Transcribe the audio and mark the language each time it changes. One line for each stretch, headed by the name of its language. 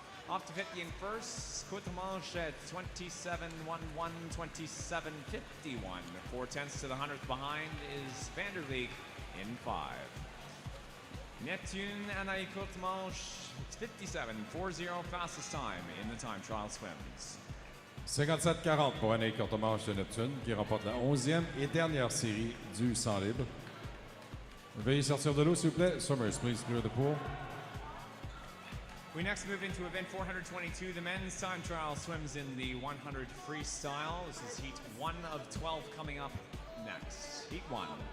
English: Off to 50 in first, Cotemanche at 27.11, 27.51. 4/10 to the 100th behind is Vanderleek in 5. Neptune Anna Cotemanche, it's 57.40, fastest time in the time trial swims.
French: 57-40 pour Anne Courtemanche de Neptune qui remporte la 11e et dernière série du 100 libre. Veuillez sortir de l'eau, s'il vous plaît.
English: Swimmers, please clear the pool. We next move into event 422. The men's time trial swims in the 100 freestyle. This is heat 1 of 12 coming up next. Heat 1.